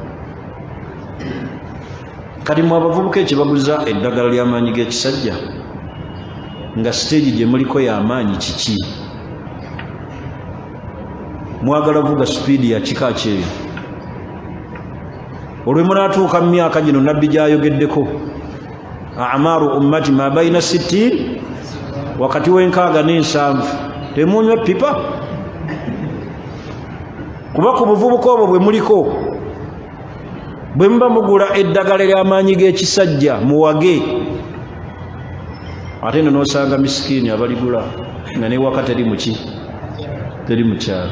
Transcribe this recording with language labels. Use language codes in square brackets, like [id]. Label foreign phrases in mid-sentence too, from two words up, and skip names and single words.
[lg] Kati mu abavubuka ekibaguza eddagala ly'amaanyi g'ekisajja nga stage gye muliko y'amaanyi kiki? Mwagala vuga speed ya kika kyeyo. Olwe munaatuuka mu myaka gino nabbi gy'ayogeddeko, [ar] أعمار أمتي ما بين 60 [lg] wakati w'enkaaga n'ensanvu, temunywa pipa. Kuba ku buvubuka obwo bwe muliko, bwe muba mugula eddagala ly'amaanyi g'ekisajja muwage, ate n'osanga misikini abaligula nga n'ewaka teri muki, teri mukyalo.